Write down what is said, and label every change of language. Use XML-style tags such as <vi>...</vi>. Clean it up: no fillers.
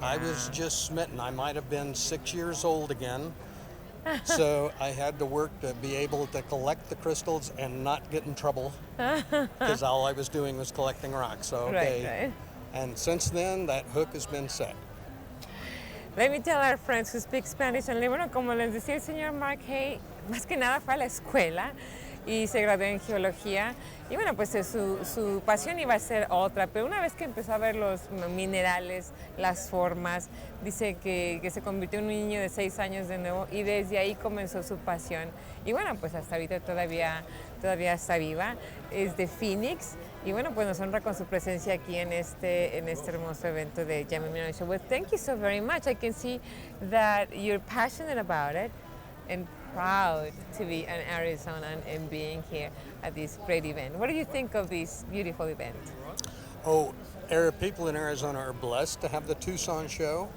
<en>I was just smitten. I might have been 6 years old again. So I had to work to be able to collect the crystals and not get in trouble because all I was doing was collecting rocks. So, Right. And since then, that hook has been set. Let me tell our friends who speak Spanish.</en> <es>And bueno, como les decía el señor Mark Hay, más que nada fue a la escuela y se graduó en geología. Y bueno, pues su pasión iba a ser otra, pero una vez que empezó a ver los minerales, las formas, dice que se convirtió en un niño de 6 años de nuevo y desde ahí comenzó su pasión. Y bueno, pues hasta ahorita todavía está viva, es de Phoenix. Y bueno, pues nos honra con su presencia aquí en este hermoso evento de Jamming Mineral Show.</es> <en>Well, thank you so very much. I can see that you're passionate about it and proud to be an Arizonan and being here at this great event. What do you think of this beautiful event? Oh, people in Arizona are blessed to have the Tucson show.</en>